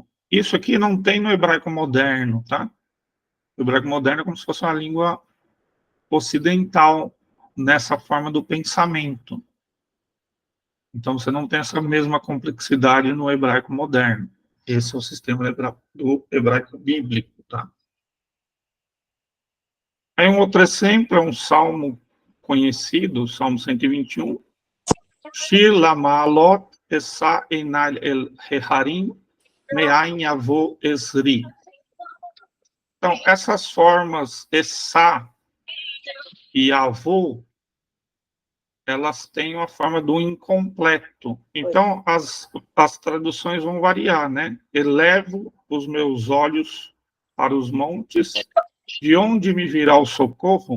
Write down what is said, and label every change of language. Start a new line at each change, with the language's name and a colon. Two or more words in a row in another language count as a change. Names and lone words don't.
Portuguese: Isso aqui não tem no hebraico moderno, tá? O hebraico moderno é como se fosse uma língua ocidental nessa forma do pensamento. Então você não tem essa mesma complexidade no hebraico moderno. Esse é o sistema do hebraico bíblico, tá? Aí um outro exemplo é um salmo conhecido, o Salmo 121.
Hebrew: שיר למעלות אשא עיני אל ההרים מאין יבוא עזרי.
Portuguese: Então, essas formas Essa e Avô, elas têm uma forma do incompleto. Então, as traduções vão variar, né? Elevo os meus olhos para os montes, de onde me virá o socorro?